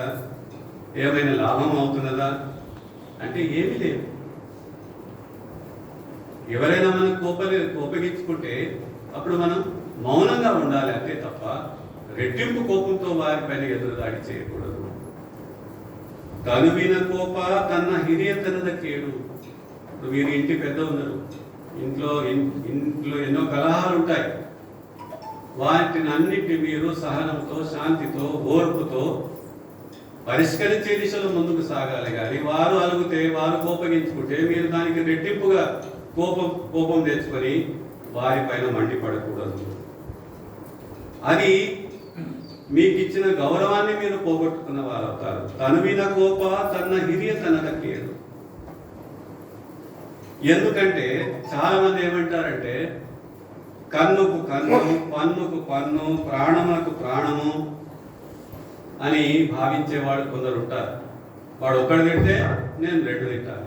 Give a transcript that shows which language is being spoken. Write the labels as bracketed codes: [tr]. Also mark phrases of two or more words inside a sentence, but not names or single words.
[te] ఏమైనా లాభం అవుతున్నదా? అంటే ఏమీ లేదు. ఎవరైనా మనం కోపగించుకుంటే అప్పుడు మనం మౌనంగా ఉండాలి అంతే తప్ప రెట్టింపు కోపంతో వారిపైన ఎదురుదాడి చేయకూడదు. [kn] ತನುವಿನ ಕೋಪ ತನ ಹಿರಿಯತನದ ಕೇಡು. [te] ఇప్పుడు మీరు ఇంటి పెద్ద ఉన్నారు, ఇంట్లో ఎన్నో కలహాలు ఉంటాయి. వాటిని అన్నిటిని మీరు సహనంతో, శాంతితో, ఓర్పుతో పరిష్కరించే దిశలో ముందుకు సాగాలి. కానీ వారు అలుగుతే, వారు కోపగించుకుంటే మీరు దానికి రెట్టింపుగా కోపం తెచ్చుకొని వారిపైన మండిపడకూడదు. అది మీకు ఇచ్చిన గౌరవాన్ని మీరు పోగొట్టుకున్న వారు అవుతారు. [kn] ತನುವಿನ ಕೋಪ ತನ ಹಿರಿಯತನದ ಕೇಡು. [te] ఎందుకంటే చాలా మంది ఏమంటారంటే కన్నుకు కన్ను, పన్నుకు పన్ను, ప్రాణములకు ప్రాణము అని భావించేవాడు కొందరు ఉంటారు. వాడు ఒక్కడు తింటే నేను 2 తింటాను.